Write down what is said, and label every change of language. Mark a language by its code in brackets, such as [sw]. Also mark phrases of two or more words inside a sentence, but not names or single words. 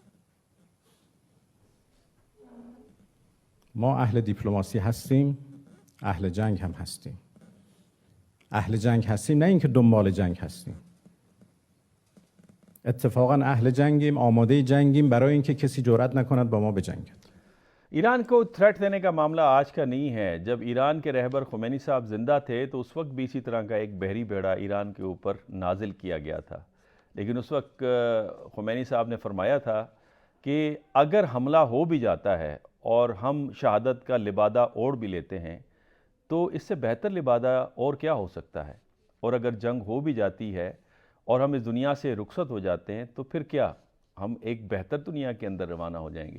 [fa] ما اهل دیپلماسی هستیم، اهل جنگ هم هستیم. اهل جنگ هستیم، نه اینکه دنبال جنگ هستیم. اتفاقا اهل جنگیم، آماده جنگیم برای اینکه کسی جرأت نکند با ما بجنگد. [hi] ईरान को थ्रेट देने का मामला आज का नहीं है। जब ईरान के रहबर खुमैनी साहब ज़िंदा थे तो उस वक्त भी इसी तरह का एक बहरी बेड़ा ईरान के ऊपर नाजिल किया गया था, लेकिन उस वक्त खुमैनी साहब ने फरमाया था कि अगर हमला हो भी जाता है और हम शहादत का लिबादा ओढ़ भी लेते हैं तो इससे बेहतर लिबादा और क्या हो सकता है, और अगर जंग हो भी जाती है और हम इस दुनिया से रुखसत हो जाते हैं तो फिर क्या, हम एक बेहतर दुनिया के अंदर रवाना हो जाएंगे।